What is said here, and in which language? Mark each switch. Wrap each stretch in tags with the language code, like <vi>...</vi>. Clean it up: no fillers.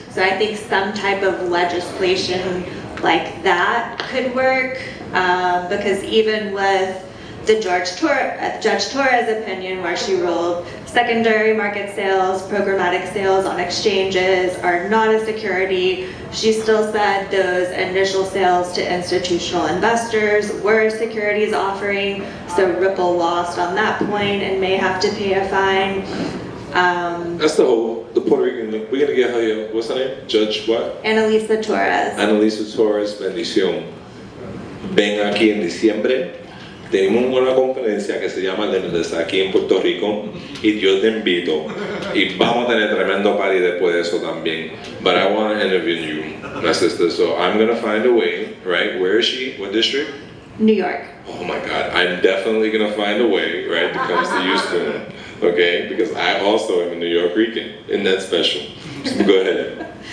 <en>So I think some type of legislation like that could work, because even with the Judge Torres opinion, where she ruled secondary market sales, programmatic sales on exchanges are not a security, she still said those initial sales to institutional investors were a securities offering, so Ripple lost on that point and may have to pay a fine. That's the Puerto Rican, we're gonna get her, what's her name? Judge what? Annalisa Torres.</en> <es>Annalisa Torres, bendición. Ven aquí en diciembre. Tenemos una conferencia que se llama Limitless aquí en Puerto Rico y yo te invito y vamos a tener tremendo party después de eso también.</es> <en>But I want to interview you, my sister, so I'm gonna find a way, right? Where is she? What district? New York. Oh my God, I'm definitely gonna find a way, right, to come to you soon, okay? Because I also am a New York Rican, and that's special. So go ahead.</en>